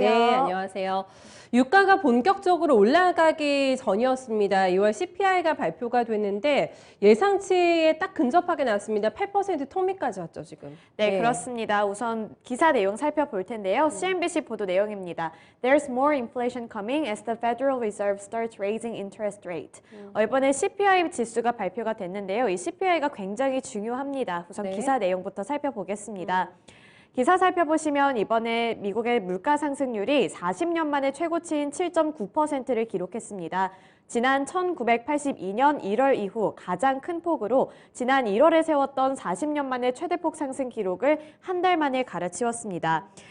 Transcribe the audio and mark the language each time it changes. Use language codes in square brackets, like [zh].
[ko] 네, 안녕하세요. 유가가 본격적으로 올라가기 전이었습니다. 2월 CPI가 발표가 됐는데 예상치에 딱 근접하게 나왔습니다. 8% 턱밑까지 왔죠, 지금. 네, 그렇습니다. 우선 기사 내용 살펴볼 텐데요. CNBC 보도 내용입니다. [en] There's more inflation coming as the Federal Reserve starts raising interest rate. [ko] 이번에 CPI 지수가 발표가 됐는데요. 이 CPI가 굉장히 중요합니다. 우선 네. 기사 내용부터 살펴보겠습니다. 기사 살펴보시면 이번에 미국의 물가 상승률이 40년 만에 최고치인 7.9%를 기록했습니다. 지난 1982년 1월 이후 가장 큰 폭으로 지난 1월에 세웠던 40년 만의 최대폭 상승 기록을 한 달 만에 갈아치웠습니다.